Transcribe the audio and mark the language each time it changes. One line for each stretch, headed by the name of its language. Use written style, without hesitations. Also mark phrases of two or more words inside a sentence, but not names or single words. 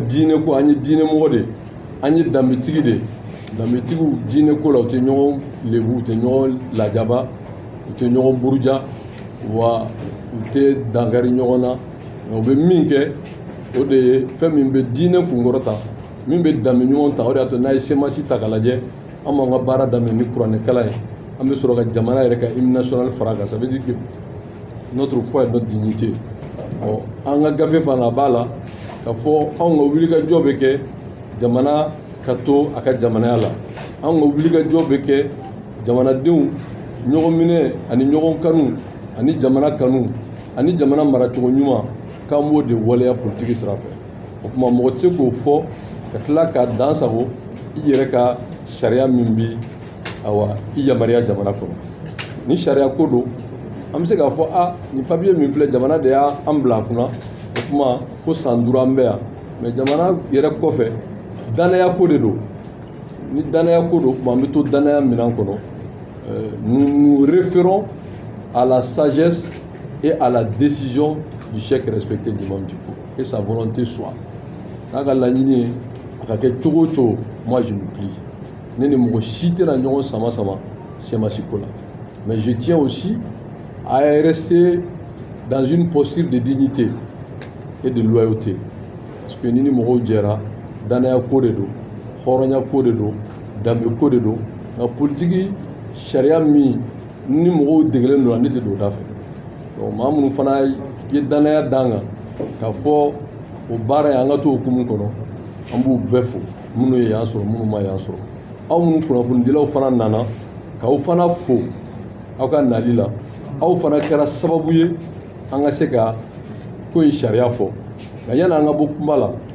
Bambara: diinɛ ko an ye diinɛmɔgɔ de an ye danbetigi de danbetigiw diinɛ ko la u tɛ ɲɔgɔn lebu u tɛ ɲɔgɔn lajaba u tɛ ɲɔgɔn buruja wa u tɛ dankari ɲɔgɔn na u bɛ min kɛ o de ye fɛn min bɛ diinɛ kunkɔrɔta min bɛ danbe ɲɔgɔn ta o de y'a to n'a ye CMAC ta k'a lajɛ an b'an ka baara daminɛ ni kuranɛkalan ye an bɛ sɔrɔ ka jamana yɛrɛ ka
French: hymne national
Bambara: fara kan
French: ça veut dire que notre foi et notre dignité
Bambara: an ka gafe fana b'a la ka fɔ anw ka wulikajɔ bɛ kɛ jamana ka to a ka jamanaya la anw ka wulikajɔ bɛ kɛ jamanadenw ɲɔgɔn minɛ ani ɲɔgɔn kanu ani jamana kanu ani jamana maracogo ɲuman k'an b'o de waleya politique sira fɛ o tuma mɔgɔ tɛ se k'o fɔ ka tila k'a dan sago i yɛrɛ ka sariya min bi awa i yamaruya jamana kɔnɔ ni sariya ko don an bɛ se k'a fɔ ni papier min filɛ jamana de y'an bila a kunna o tuma fo san 5 an bɛ yan mais jamana yɛrɛ kɔfɛ danaya ko de don ni danaya ko don o tuma an bɛ to danaya minɛn kɔnɔ
French: nous référons à la sagesse et à la décision du chef respecté d'imam Dicko et sa volonté soit
Bambara: n'a ka laɲini ye a ka kɛ cogo o cogo
French: moi je me plie
Bambara: ne ni mɔgɔ si tɛna ɲɔgɔn sama sama CMAC ko la
French: mais je tiens aussi à rester dans une posture de dignité et de loyauté parce que
Bambara: ni mɔgɔw jɛra danaya ko de don hɔrɔnya ko de don danbe ko de don nka politiki sariya min ni mɔgɔw degelen don ne tɛ don o da fɛ donc maa minnu fana ye danaya d'an kan k'a fɔ o baara ye an ka to hukumu kɔnɔ an b'u bɛɛ fo minnu ye yan sɔrɔ minnu ma yan sɔrɔ aw minnu kunnafonidilaw fana nana k'aw fana fo aw ka nali la aw fana kɛra sababu ye an ka se ka ko in sariya fɔ nka yanni an ka bɔ kuma la